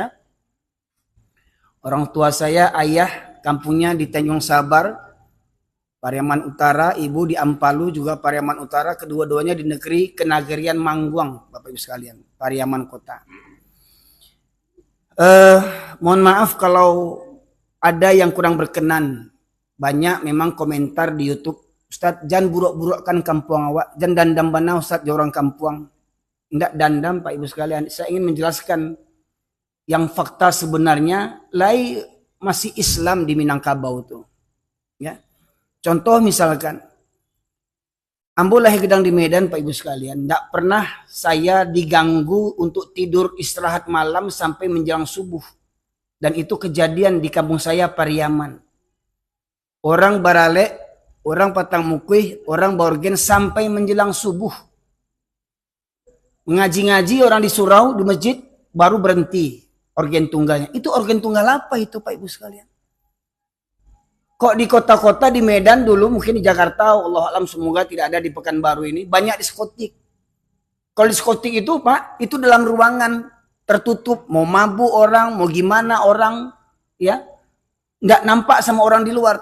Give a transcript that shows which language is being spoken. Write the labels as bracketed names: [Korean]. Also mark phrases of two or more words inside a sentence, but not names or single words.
[Indonesian] Orang tua saya, ayah kampungnya di Tanjung Sabar, Pariaman Utara, ibu di Ampalu juga Pariaman Utara, kedua-duanya di negeri Kenagarian Mangguang, Bapak Ibu sekalian, Pariaman Kota. Mohon maaf kalau ada yang kurang berkenan. Banyak memang komentar di YouTube, Ustadz jangan buruk-burukkan kampung awak, [Minangkabau] jangan dandam bana [Indonesian] Ustadz di orang kampung. Tidak dandam Pak Ibu sekalian, saya ingin menjelaskan yang fakta sebenarnya lai masih Islam di Minangkabau itu. Ya. Contoh misalkan, [Minangkabau] ambo lahir gedang [Indonesian] di Medan Pak Ibu sekalian, tidak pernah saya diganggu untuk tidur istirahat malam sampai menjelang subuh. Dan itu kejadian di kampung saya Pariaman. Orang baralek, orang patang mukuih, orang borgen sampai menjelang subuh. Mengaji-ngaji orang di surau, di masjid, baru berhenti organ tunggalnya. Itu organ tunggal apa itu Pak Ibu sekalian? Kok di kota-kota di Medan dulu, mungkin di Jakarta, Allah alam semoga tidak ada di Pekanbaru ini, banyak diskotik. Kalau diskotik itu Pak, itu dalam ruangan tertutup, mau mabuk orang, mau gimana orang, ya, nggak nampak sama orang di luar.